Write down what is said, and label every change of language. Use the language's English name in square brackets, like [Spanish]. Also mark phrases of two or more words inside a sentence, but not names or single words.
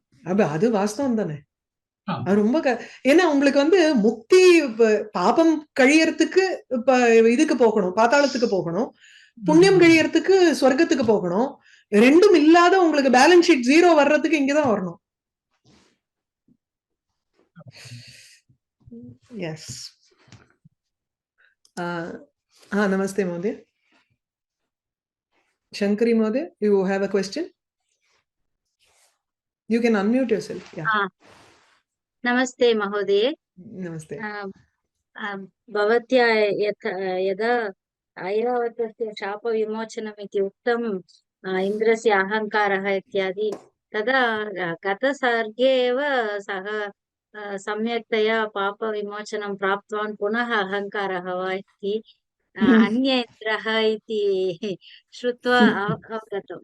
[Tamil] அது வாஸ்தவம் தானே. அது ரொம்ப ஏன்னா உங்களுக்கு வந்து முக்தி பாபம் கழியறதுக்கு இதுக்கு போகணும், பாதாளத்துக்கு போகணும். புண்ணியம் கழியறதுக்கு சொர்க்கத்துக்கு போகணும். ரெண்டும் இல்லாத உங்களுக்கு [English] balance sheet [Tamil] 0 வர்றதுக்கு இங்கதான் வரணும். [English] Yes. [Sanskrit] नमस्ते महोदय. Shankari Mohdaya, [English] you have a question? You can unmute yourself. Yeah. [Sanskrit] नमस्ते महोदय. Namaste. भवत्या यदा ऐरावतस्य शापविमोचनम् इति उक्तं, इन्द्रस्य अहङ्कारः इत्यादि, तदा गतसर्गे एव सः सम्यक्तया पापविमोचनं प्राप्तवान्, पुनः अहङ्कारः वा इति अन्य इन्द्रः इति श्रुत्वा अवगतम्.